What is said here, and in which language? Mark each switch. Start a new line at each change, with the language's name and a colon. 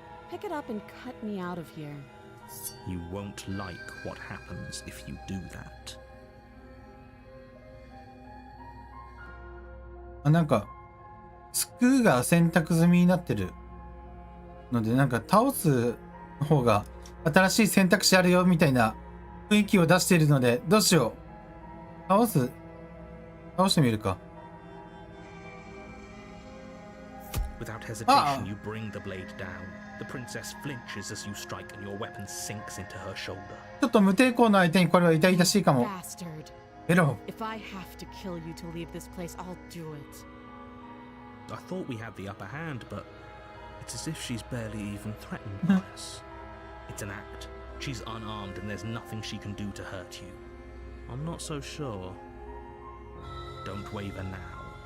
English: Pick it up and cut me out of here. You won't like what happens if you do that.
Japanese: なんか、スクーが選択済みになってるので、なんか倒す方が新しい選択肢あるよみたいな雰囲気を出しているので、どうしよう。倒してみるか。
English: Without hesitation, you bring the blade down. The princess flinches as you strike and your weapon sinks into her shoulder.
Japanese: ちょっと無抵抗の相手にこれは痛々しいかも。
English: Bastard.
Japanese: エロ。
English: If I have to kill you to leave this place, I'll do it. I thought we had the upper hand, but it's as if she's barely even threatened by us. It's an act. She's unarmed and there's nothing she can do to hurt you. I'm not so sure. Don't waver now.